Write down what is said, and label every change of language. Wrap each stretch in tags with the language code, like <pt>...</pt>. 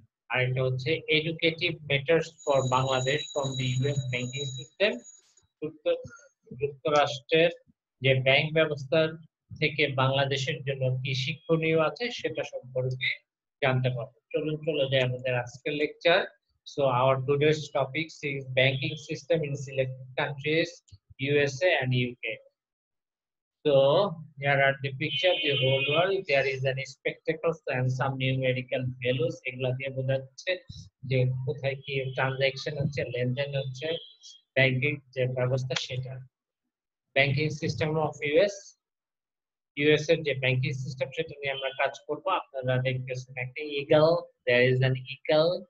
<bn>আর এটা হচ্ছে</bn> <en>Educative matters for Bangladesh from the US banking system.</en> <bn>যুক্তরাষ্ট্রের যে ব্যাংক ব্যবস্থার থেকে বাংলাদেশের জন্য কি শিক্ষণীয় আছে সেটা সম্পর্কে জানতে পারবো। চলুন চলে যাই আমাদের আজকের lecture.</bn> <en>So our today's topic is banking system in selected countries, USA and UK. So here are the picture, the whole world. There is an spectacles and some numerical values.</en> <bn>এগুলা দিয়ে বোঝাচ্ছে যে কোথায় কি ট্রানজাকশন হচ্ছে, লেনদেন হচ্ছে, banking যে ব্যবস্থা সেটা। ব্যাংকিং সিস্টেম অফ ইউএস এর যে ব্যাংকিং সিস্টেম সেটা নিয়ে আমরা কাজ করব। আপনারা দেখতেছেন একটা eagle,</bn> <en>There is an eagle.</en>